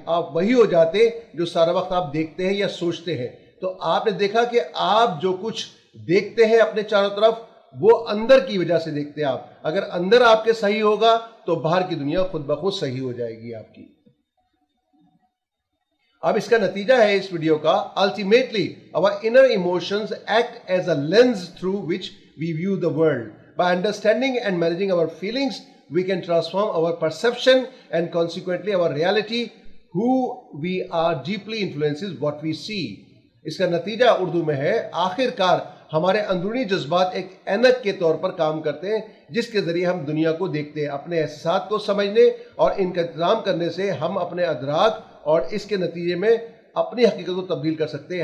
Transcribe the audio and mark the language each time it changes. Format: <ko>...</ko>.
<ur>آپ وہی ہو جاتے جو سارا وقت آپ دیکھتے ہیں یا سوچتے ہیں. تو آپ نے دیکھا کہ آپ جو کچھ دیکھتے ہیں اپنے چاروں طرف وہ اندر کی وجہ سے دیکھتے ہیں آپ. اگر اندر آپ کے صحیح ہوگا تو باہر کی دنیا خود بخود صحیح ہو جائے گی آپ کی. اب اس کا نتیجہ ہے اس ویڈیو کا,</ur> <en>ultimately our inner emotions act as a lens through which we view the world. By understanding and managing our feelings, we can transform our perception and consequently our reality. Who we are deeply influences what we see.</en> <ur>اس کا نتیجہ اردو میں ہے آخر کار ہمارے اندرونی جذبات ایک اینک کے طور پر کام کرتے ہیں جس کے ذریعے ہم دنیا کو دیکھتے ہیں. اپنے احساسات کو سمجھنے اور ان کا انتظام کرنے سے ہم اپنے ادراک اور اس کے نتیجے میں اپنی حقیقت کو تبدیل کر سکتے ہیں.</ur>